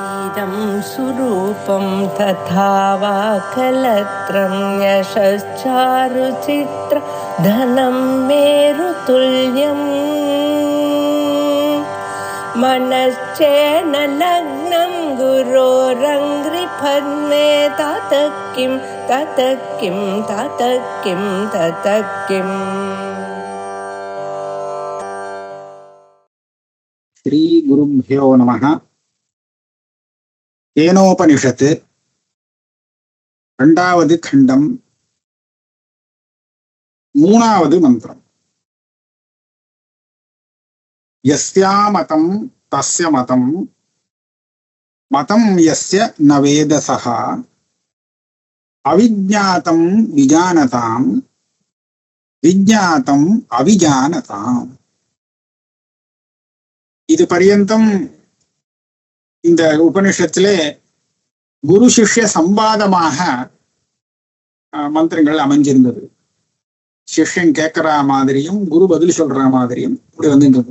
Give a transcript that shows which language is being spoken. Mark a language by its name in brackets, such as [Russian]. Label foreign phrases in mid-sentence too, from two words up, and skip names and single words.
[Sanskrit] इदं सुरूपं तथा वा कलत्रं यशश्चारुचित्र धनं मेरुतुल्यम् मनश्चेन लग्नं गुरोरङ्घ्रिपद्मे ततः किं ततः किं ततः किं ततः किम्. श्री गुरुभ्यो नमः. [Tamil] केनोपनिषत् இரண்டாவது खण्डம் மூணாவது மந்திரம். [Sanskrit] यस्या मतं तस्य मतं मतं यस्य न वेदसः अविज्ञातं विजानतां विज्ञातं अविजानताम्. [Tamil] இது பரியந்தம் இந்த உபனிஷத்திலே குரு சிஷ்ய சம்பாதமாக மந்திரங்கள் அமைஞ்சிருந்தது. சிஷ்யன் கேட்கிற மாதிரியும் குரு பதில் சொல்ற மாதிரியும் இப்படி வந்துருந்தது.